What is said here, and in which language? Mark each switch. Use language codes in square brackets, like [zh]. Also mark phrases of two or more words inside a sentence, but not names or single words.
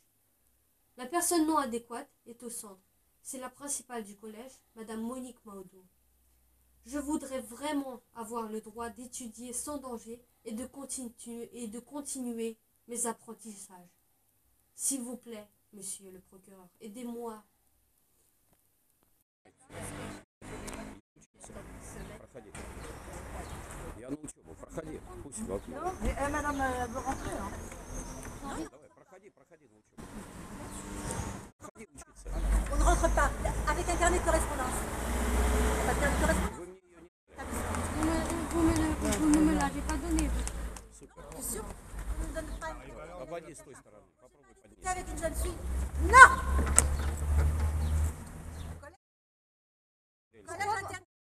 [fr] La personne non adéquate est au centre. C'est la principale du collège, Madame Monique Maudou. Je voudrais vraiment avoir le droit d'étudier sans danger et de continuer mes apprentissages. S'il vous plaît, monsieur le procureur, aidez-moi. [ru] Проходи. Я на учебу. Проходи. Пусть вокруг. [fr] Madame veut rentrer. Hein. [ru] Давай, проходи на учебу. Проходи учиться. [fr] On ne rentre pas avec un carnet de correspondance. Pas de carnet de correspondance. [ru] Вы мне ее не [fr] Vous ne me l'avez pas donné. [ru] Супер. [fr] T'es sûr qu'on ne donne pas une... [ru] Обойди с той stороны. Попробуй [fr] T'es [ru] поднять. [fr] avec une jeune fille. Non. Collège interne.